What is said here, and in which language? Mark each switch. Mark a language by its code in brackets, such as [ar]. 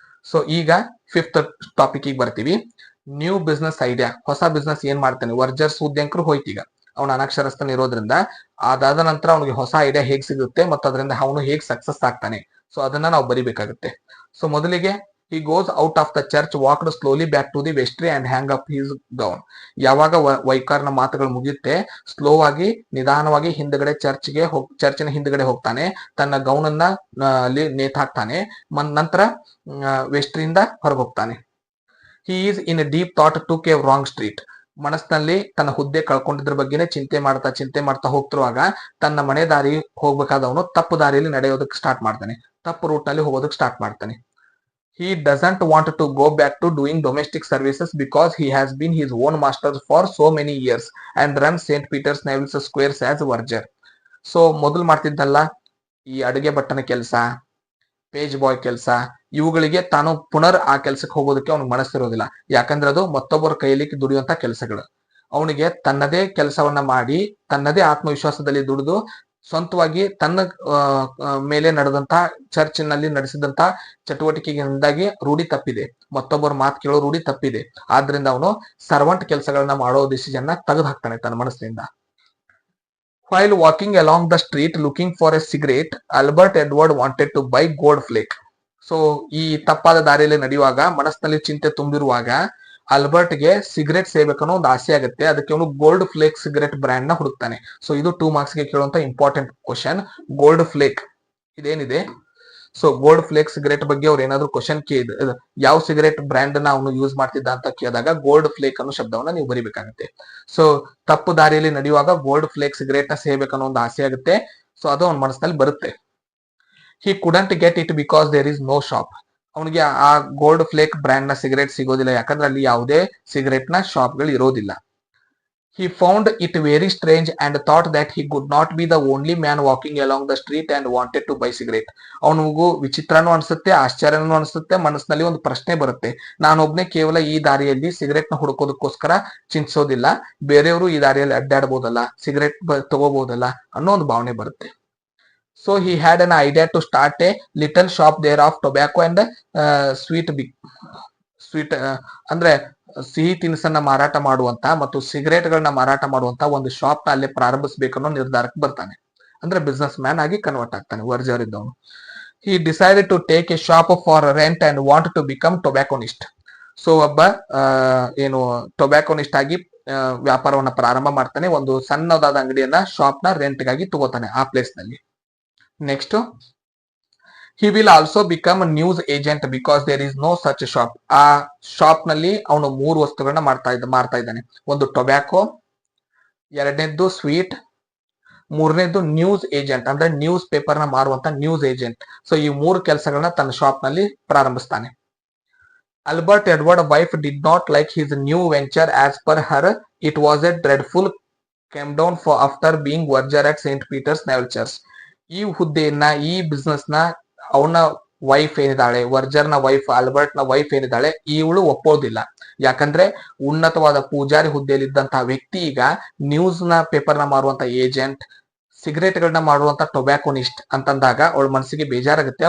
[kn] So ಈಗ 5th topic ಬರ್ತೀವಿ. New business idea, ಹೊಸ ಬಿಸ್ನೆಸ್ ಏನ್ ಮಾಡ್ತಾನೆ. ವರ್ಜರ್ಸ್ ಹುದ್ದೆಂಕರು ಹೋಯ್ತೀಗ, ಅವನ ಅನಕ್ಷರಸ್ಥನ ಇರೋದ್ರಿಂದ ಅದಾದ ನಂತರ ಅವನಿಗೆ ಹೊಸ ಐಡಿಯಾ ಹೇಗ್ ಸಿಗುತ್ತೆ ಮತ್ತು ಅದರಿಂದ ಅವನು ಹೇಗ್ ಸಕ್ಸಸ್ ಆಗ್ತಾನೆ, ಸೊ ಅದನ್ನ ನಾವು ಬರಿಬೇಕಾಗುತ್ತೆ. ಸೊ ಮೊದಲಿಗೆ [en] he goes out of the church, walked slowly back to the vestry and hang up his gown. [kn] ಯಾವಾಗ ವೈಕಾರ್ನ ಮಾತುಗಳು ಮುಗಿಯುತ್ತೆ, ಸ್ಲೋ ಆಗಿ ನಿಧಾನವಾಗಿ ಹಿಂದ್ಗಡೆ ಚರ್ಚಿನ ಹಿಂದ್ಗಡೆ ಹೋಗ್ತಾನೆ, ತನ್ನ ಗೌನನ್ನ ಅಲ್ಲಿ ನೇತಾಕ್ತಾನೆ, ನಂತರ ವೆಸ್ಟ್ರಿಯಿಂದ ಹೊರಗೆ ಹೋಗ್ತಾನೆ. [en] He is in a deep thought, took a wrong street. [kn] ಮನಸ್ಸಿನಲ್ಲಿ ತನ್ನ ಹುದ್ದೆ ಕಳ್ಕೊಂಡಿದ್ರ ಬಗ್ಗೆನೇ ಚಿಂತೆ ಮಾಡ್ತಾ ಹೋಗ್ತಿರುವಾಗ ತನ್ನ ಮನೆ ದಾರಿ ಹೋಗ್ಬೇಕಾದವನು ತಪ್ಪು ದಾರಿಯಲ್ಲಿ ನಡೆಯೋದಕ್ಕೆ ಸ್ಟಾರ್ಟ್ ಮಾಡ್ತಾನೆ, ತಪ್ಪು ರೂಟ್ ನಲ್ಲಿ ಹೋಗೋದಕ್ಕೆ ಸ್ಟಾರ್ಟ್ ಮಾಡ್ತಾನೆ. [en] He doesn't want to go back to doing domestic services because he has been his own master for so many years and runs St. Peter's Naval Squares as verger. [kn] So ಮೊದಲು ಮಾಡ್ತಿದ್ದಲ್ಲ ಈ ಅಡುಗೆ ಬಟ್ಟನ ಕೆಲಸ, page ಬಾಯ್ ಕೆಲಸ, ಇವುಗಳಿಗೆ ತಾನು ಪುನರ್ ಆ ಕೆಲಸಕ್ಕೆ ಹೋಗೋದಕ್ಕೆ ಅವ್ನಿಗೆ ಮನಸ್ಸಿರೋದಿಲ್ಲ. ಯಾಕಂದ್ರೆ ಅದು ಮತ್ತೊಬ್ಬರ ಕೈಯಲ್ಲಿ ದುಡಿಯುವಂತ ಕೆಲಸಗಳು. ಅವನಿಗೆ ತನ್ನದೇ ಕೆಲಸವನ್ನ ಮಾಡಿ ತನ್ನದೇ ಆತ್ಮವಿಶ್ವಾಸದಲ್ಲಿ ದುಡಿದು ಸ್ವಂತವಾಗಿ ತನ್ನ ಮೇಲೆ ನಡೆದಂತಹ ಚರ್ಚಿನಲ್ಲಿ ನಡೆಸಿದಂತಹ ಚಟುವಟಿಕೆಯಿಂದಾಗಿ ರೂಢಿ ತಪ್ಪಿದೆ, ಮತ್ತೊಬ್ಬರ ಮಾತು ಕೇಳೋ ರೂಢಿ ತಪ್ಪಿದೆ. ಆದ್ರಿಂದ ಅವನು ಸರ್ವಂಟ್ ಕೆಲಸಗಳನ್ನ ಮಾಡೋ ಡಿಸಿಷನ್ ನ ತೆಗೆದು ಹಾಕ್ತಾನೆ ತನ್ನ ಮನಸ್ಸಿನಿಂದ. [en] While walking along the street looking for a cigarette, Albert Edward wanted to buy gold flake. [kn] So ಈ ತಪ್ಪಾದ ದಾರಿಯಲ್ಲಿ ನಡೆಯುವಾಗ ಮನಸ್ಸಿನಲ್ಲಿ ಚಿಂತೆ ತುಂಬಿರುವಾಗ ಆಲ್ಬರ್ಟ್ಗೆ ಸಿಗರೇಟ್ ಸೇಬೇಕನ್ನೋ ಒಂದು ಆಸೆ ಆಗುತ್ತೆ. ಅದಕ್ಕೆ ಅವನು ಗೋಲ್ಡ್ ಫ್ಲೇಕ್ ಸಿಗರೇಟ್ ಬ್ರ್ಯಾಂಡ್ ನ ಹುಡುಕ್ತಾನೆ. ಸೊ ಇದು 2 marks ಗೆ ಕೇಳುವಂತ important question. Gold flake ಇದೇನಿದೆ, so gold flake cigarette ಬಗ್ಗೆ ಅವ್ರು ಏನಾದ್ರು ಕ್ವಶನ್ ಯಾವ ಸಿಗರೇಟ್ ಬ್ರ್ಯಾಂಡ್ ನ ಅವನು ಯೂಸ್ ಮಾಡ್ತಿದ್ದ ಅಂತ ಕೇಳಿದಾಗ ಗೋಲ್ಡ್ ಫ್ಲೇಕ್ ಅನ್ನೋ ಶಬ್ದವನ್ನ ನೀವು ಬರಿಬೇಕಾಗುತ್ತೆ. ಸೊ ತಪ್ಪು ದಾರಿಯಲ್ಲಿ ನಡೆಯುವಾಗ ಗೋಲ್ಡ್ ಫ್ಲೇಕ್ ಸಿಗರೇಟ್ ನ ಸೇಬೇಕನ್ನೋ ಒಂದು ಆಸೆ ಆಗುತ್ತೆ. ಸೊ ಅದು ಅವನ ಮನಸ್ಸಿನಲ್ಲಿ ಬರುತ್ತೆ. [en] He couldn't get it because there is no shop. [kn] ಅವನಿಗೆ ಆ ಗೋಲ್ಡ್ ಫ್ಲೇಕ್ ಬ್ರ್ಯಾಂಡ್ ನ ಸಿಗರೇಟ್ ಸಿಗೋದಿಲ್ಲ, ಯಾಕಂದ್ರೆ ಅಲ್ಲಿ ಯಾವುದೇ ಸಿಗರೇಟ್ ನ ಶಾಪ್ ಗಳು ಇರೋದಿಲ್ಲ. [en] He found it very strange and thought that he could not be the only man walking along the street and wanted to buy cigarette. [kn] ಅವನಿಗೂ ವಿಚಿತ್ರನೂ ಅನ್ಸುತ್ತೆ, ಆಶ್ಚರ್ಯನೂ ಅನ್ಸುತ್ತೆ, ಮನಸ್ಸಿನಲ್ಲಿ ಒಂದು ಪ್ರಶ್ನೆ ಬರುತ್ತೆ, ನಾನೊಬ್ನೇ ಕೇವಲ ಈ ದಾರಿಯಲ್ಲಿ ಸಿಗರೇಟ್ ನ ಹುಡುಕೋದಕ್ಕೋಸ್ಕರ ಚಿಂತಿಸೋದಿಲ್ಲ, ಬೇರೆಯವರು ಈ ದಾರಿಯಲ್ಲಿ ಅಡ್ಡಾಡಬಹುದಲ್ಲ, ಸಿಗರೇಟ್ ತಗೋಬಹುದಲ್ಲ ಅನ್ನೋ ಒಂದು ಭಾವನೆ ಬರುತ್ತೆ. [en] So he had an idea to start a little shop there of tobacco and sweet [kn] ಅಂದ್ರೆ ಸಿಹಿ ತಿನಿಸನ್ನ ಮಾರಾಟ ಮಾಡುವಂತ ಮತ್ತು ಸಿಗರೇಟ್ ಗಳನ್ನ ಮಾರಾಟ ಮಾಡುವಂತ ಒಂದು ಶಾಪ್ ನ ಅಲ್ಲೇ ಪ್ರಾರಂಭಿಸಬೇಕನ್ನೋ ನಿರ್ಧಾರಕ್ಕೆ ಬರ್ತಾನೆ. ಅಂದ್ರೆ ಬಿಸ್ನೆಸ್ ಮ್ಯಾನ್ ಆಗಿ ಕನ್ವರ್ಟ್ ಆಗ್ತಾನೆ ವರ್ಜರ್ ಇದ್ದವನು. [en] He decided to take a shop for rent and want to become tobacconist. [kn] So ಒಬ್ಬ ಏನು ಟೊಬ್ಯಾಕೋನಿಸ್ಟ್ ಆಗಿ ವ್ಯಾಪಾರವನ್ನ ಪ್ರಾರಂಭ ಮಾಡ್ತಾನೆ. ಒಂದು ಸಣ್ಣದಾದ ಅಂಗಡಿಯನ್ನ ಶಾಪ್ ನ ರೆಂಟ್ ಗಾಗಿ ತಗೋತಾನೆ ಆ ಪ್ಲೇಸ್ ನಲ್ಲಿ. [en] Next, he will also become a news agent because there is no such shop. [kn] ಆ ಶಾಪ್ ನಲ್ಲಿ ಅವನು 3 ವಸ್ತುಗಳನ್ನ ಮಾರ್ತಾ ಇದ್ದಾನೆ. ಒಂದು ಟೊಬ್ಯಾಕೋ, ಎರಡನೇದ್ದು ಸ್ವೀಟ್, ಮೂರನೇದ್ದು ನ್ಯೂಸ್ ಏಜೆಂಟ್ ಅಂದ್ರೆ ನ್ಯೂಸ್ ಪೇಪರ್ ನ ಮಾರುವಂತ ನ್ಯೂಸ್ ಏಜೆಂಟ್. ಸೊ ಈ 3 ಕೆಲಸಗಳನ್ನ ತನ್ನ ಶಾಪ್ ನಲ್ಲಿ ಪ್ರಾರಂಭಿಸ್ತಾನೆ. [en] Albert Edward wife did not like his new venture. As per her, it was a dreadful came down for after being verger at St. Peter's Naval Church. [kn] ಈ ಹುದ್ದೆಯನ್ನ, ಈ business ನ ಅವನ wife ಏನಿದ್ದಾಳೆ, ವರ್ಜರ್ ನ wife, Albert ನ wife ಏನಿದ್ದಾಳೆ, ಇವಳು ಒಪ್ಪೋದಿಲ್ಲ. ಯಾಕಂದ್ರೆ ಉನ್ನತವಾದ ಪೂಜಾರಿ ಹುದ್ದೆಯಲ್ಲಿ ಇದ್ದಂತಹ ವ್ಯಕ್ತಿ ಈಗ ನ್ಯೂಸ್ ನ ಪೇಪರ್ ನ ಮಾರುವಂತ ಏಜೆಂಟ್, ಸಿಗರೇಟ್ ಗಳನ್ನ ಮಾಡುವಂತ ಟೊಬ್ಯಾಕೋನಿಸ್ಟ್ ಅಂತಂದಾಗ ಅವಳ ಮನಸ್ಸಿಗೆ ಬೇಜಾರಾಗುತ್ತೆ.